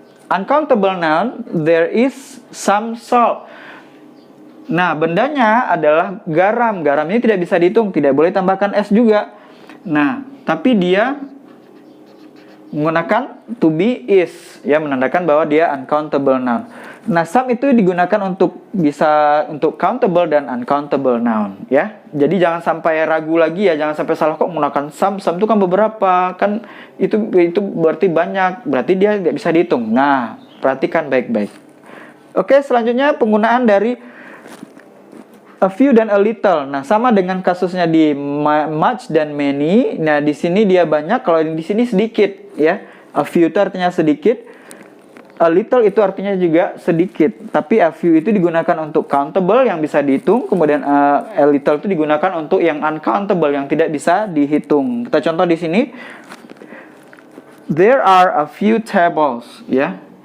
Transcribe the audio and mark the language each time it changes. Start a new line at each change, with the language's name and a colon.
English: Uncountable noun, there is some salt.
Indonesian: Nah, bendanya adalah garam. Garam ini tidak bisa dihitung, tidak boleh tambahkan s juga. Nah, tapi dia menggunakan to be is, ya, menandakan bahwa dia uncountable noun. Nah, some itu digunakan untuk countable dan uncountable noun, ya. Jadi jangan sampai ragu lagi, ya, jangan sampai salah kok menggunakan some. Some itu kan beberapa, kan itu berarti banyak, berarti dia tidak bisa dihitung. Nah, perhatikan baik-baik. Oke, selanjutnya penggunaan dari a few dan a little. Nah, sama dengan kasusnya di much dan many. Nah, di sini dia banyak, kalau di sini sedikit, ya. A few itu artinya sedikit. A little itu artinya juga sedikit, tapi a few itu digunakan untuk countable yang bisa dihitung, kemudian a little itu digunakan untuk yang uncountable yang tidak bisa dihitung. Kita contoh di sini.
English: There are a few tables, ya.